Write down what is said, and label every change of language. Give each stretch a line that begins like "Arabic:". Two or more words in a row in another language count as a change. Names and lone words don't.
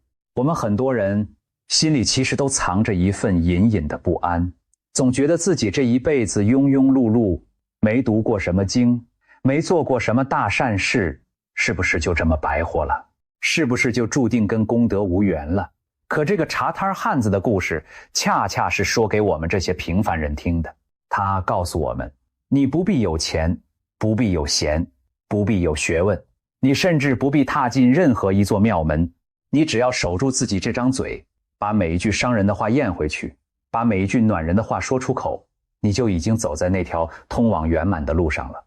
Chinese: 我們很多人心裡其實都藏着一份隱隱的不安，總覺得自己這一輩子庸庸碌碌，沒讀過什麼經，沒做過什麼大善事，是不是就這麼白活了？是不是就注定跟功德無緣了？可這個茶攤漢子的故事，恰恰是說給我們這些平凡人聽的。他告訴我們，你不必有錢，不必有閒，不必有學問，你甚至不必踏進任何一座廟門，你只要守住自己這張嘴，把每一句傷人的話咽回去，把每一句暖人的話說出口，你就已經走在那條通往圓滿的路上了。